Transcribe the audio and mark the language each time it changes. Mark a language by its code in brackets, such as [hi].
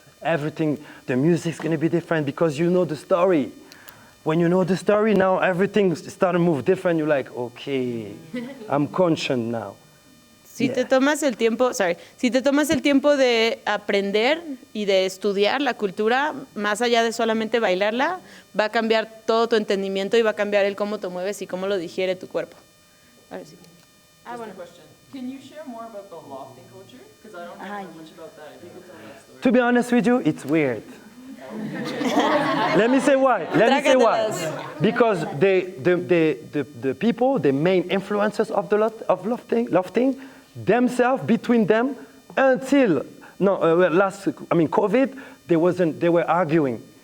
[en] Everything, the music's going to be different because you know the story. When you know the story, now everything starts to move different. You're like, okay, I'm conscious now. [es] Si te tomas el tiempo de aprender y de estudiar la cultura, más allá de solamente bailarla, va a cambiar todo tu entendimiento y va a cambiar el cómo te mueves y cómo lo digiere tu cuerpo. Ahora sí. Bueno. [en] Question. Can you share more about the lofting culture? Because I don't know much about that. If you could tell that story. To be honest with you, it's weird. Let me say why. Because the people, the main influencers of lofting, themselves, between them, until COVID, they were arguing.